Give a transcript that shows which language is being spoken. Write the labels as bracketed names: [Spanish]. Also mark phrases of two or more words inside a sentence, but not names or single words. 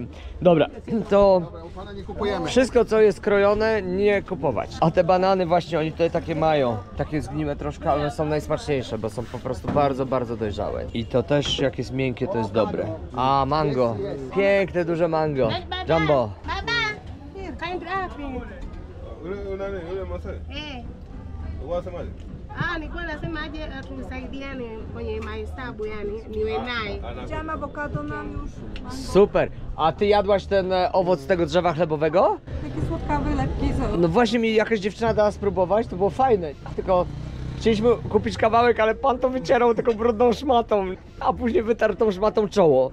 [Polish] Dobra, to... Dobra, u pana nie kupujemy. Wszystko co jest krojone, nie kupować. A te banany właśnie, oni tutaj takie mają. Takie zgniłe troszkę, ale są najsmaczniejsze, bo są po prostu bardzo, bardzo dojrzałe. I to też jak jest miękkie, to jest dobre. A, mango. Piękne, duże mango. Jumbo. Baba, kain drapi. [Swahili] Nilikuwa nasema aje tusaidiane kwenye mahesabu yani niwe naye. [Polish] Widziałam awokado nam już. Super. A ty jadłaś ten owoc tego drzewa chlebowego? Taki słodkawy, lekki. No właśnie mi jakaś dziewczyna dała spróbować, to było fajne. Tylko chcieliśmy kupić kawałek, ale pan to wycierał taką brudną szmatą, a później wytarł tą szmatą czoło.